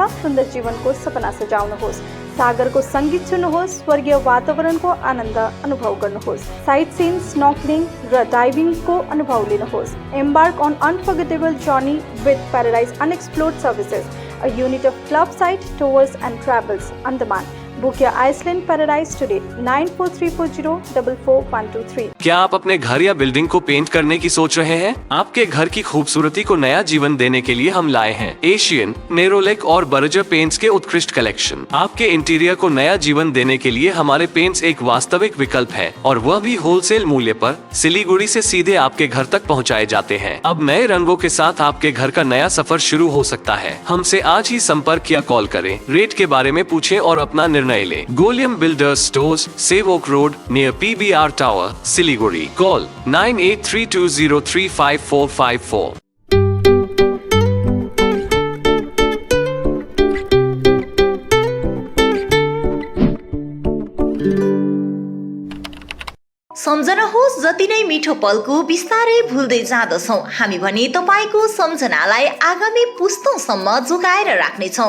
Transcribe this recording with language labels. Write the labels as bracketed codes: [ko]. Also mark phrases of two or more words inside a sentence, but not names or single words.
[ne] सुन्दर जीवनको सपना सजाउनुहोस्, सागरको सङ्गीत सुन्नुहोस्, स्वर्गीय वातावरणको आनन्द अनुभव गर्नुहोस्, [en] sight seen, [ne] स्नॉर्कलिङ र डाइभिङको अनुभव लिनुहोस्। [en] Embark on unforgettable journey with Paradise Unexplored Services, a unit of Club Site Tours and Travels, अंडमान। Book ya Island Paradise today 9434044123. [hi] क्या आप अपने घर या बिल्डिंग को पेंट करने की सोच रहे हैं? आपके घर की खूबसूरती को नया जीवन देने के लिए हम लाए हैं एशियन, नेरोलेक और बर्जर पेंट्स के उत्कृष्ट कलेक्शन। आपके इंटीरियर को नया जीवन देने के लिए हमारे पेंट्स एक वास्तविक विकल्प है, और वह भी होलसेल मूल्य पर सिलीगुड़ी से सीधे आपके घर तक पहुंचाए जाते हैं। अब नए रंगों के साथ आपके घर का नया सफर शुरू हो सकता है। हमसे आज ही संपर्क या कॉल करें, रेट के बारे में पूछें और अपना निर्णय ले। गोलियम बिल्डर्स स्टोर्स, सेव ओक रोड नियर PBR टावर, सिलीगुड़ी। कॉल 9832035454। [ne] सम्झनुहोस्, जति नै मिठो पलको बिस्तारै भुल्दै जाँदछौँ हामी भने तपाईँको सम्झनालाई आगामी पुस्तौँसम्म जोगाएर राख्नेछौँ।